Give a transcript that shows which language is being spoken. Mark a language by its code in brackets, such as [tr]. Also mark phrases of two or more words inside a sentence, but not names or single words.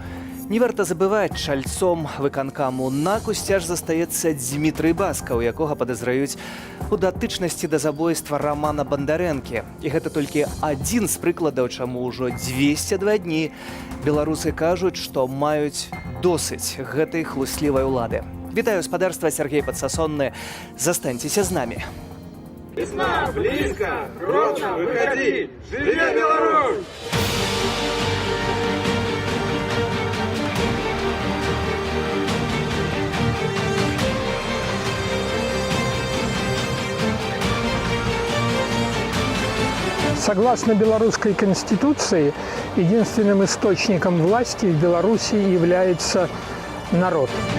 [be] Не варта забываць, чальцом выканкаму НАКу сцяж застаецца Дзмітрый Баска, у якога падазраюць у датычнасці да забойства Рамана Бандарэнкі. І гэта толькі адзін з прыкладаў, чаму ўжо 202 дні беларусы кажуць, што маюць досыць гэтай хлуслівай улады. Вітаю гаспадарства, Сергей Падсасонны. Застаньцеся з намі. [ru] Весна близко, Гродно, выходи! Живи Беларусь! Согласно белорусской конституции, единственным источником власти в Беларуси является народ.